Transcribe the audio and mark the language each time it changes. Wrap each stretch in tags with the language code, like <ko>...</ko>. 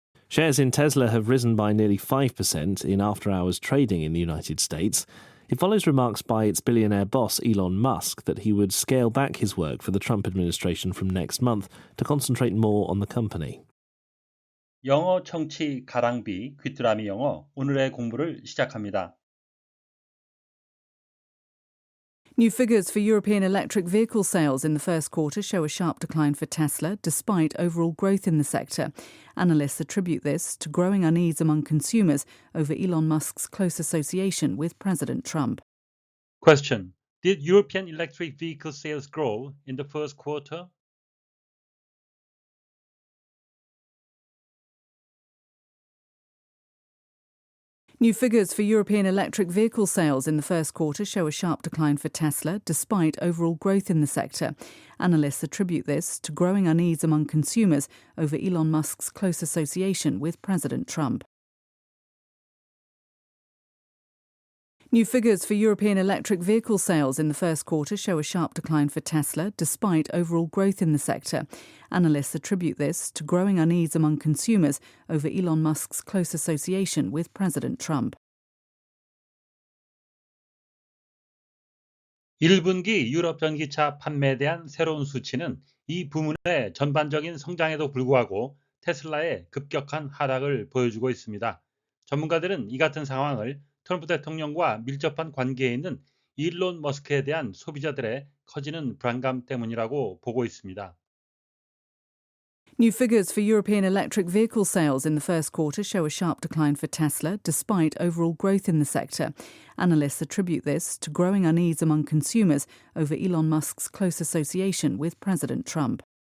<en>Shares in Tesla have risen by nearly 5% in after-hours trading in the United States. It follows remarks by its billionaire boss Elon Musk that he would scale back his work for the Trump administration from next month to concentrate more on the company.</en> <ko>영어 청취 가랑비 귀뚜라미 영어 오늘의 공부를 시작합니다.</ko> <en>New figures for European electric vehicle sales in the first quarter show a sharp decline for Tesla, despite overall growth in the sector. Analysts attribute this to growing unease among consumers over Elon Musk's close association with President Trump. Question: Did European electric vehicle sales grow in the first quarter? New figures for European electric vehicle sales in the first quarter show a sharp decline for Tesla, despite overall growth in the sector. Analysts attribute this to growing unease among consumers over Elon Musk's close association with President Trump. New figures for European electric vehicle sales in the first quarter show a sharp decline for Tesla, despite overall growth in the sector. Analysts attribute this to growing unease among consumers over Elon Musk's close association with President Trump.</en> <ko>1분기 유럽 전기차 판매에 대한 새로운 수치는 이 부문의 전반적인 성장에도 불구하고 테슬라의 급격한 하락을 보여주고 있습니다. 전문가들은 이 같은 상황을 트럼프 대통령과 밀접한 관계에 있는 일론 머스크에 대한 소비자들의 커지는 불안감 때문이라고 보고 있습니다.</ko> <en>New figures for European electric vehicle sales in the first quarter show a sharp decline for Tesla, despite overall growth in the sector. Analysts attribute this to growing unease among consumers over Elon Musk's close association with President Trump.</en>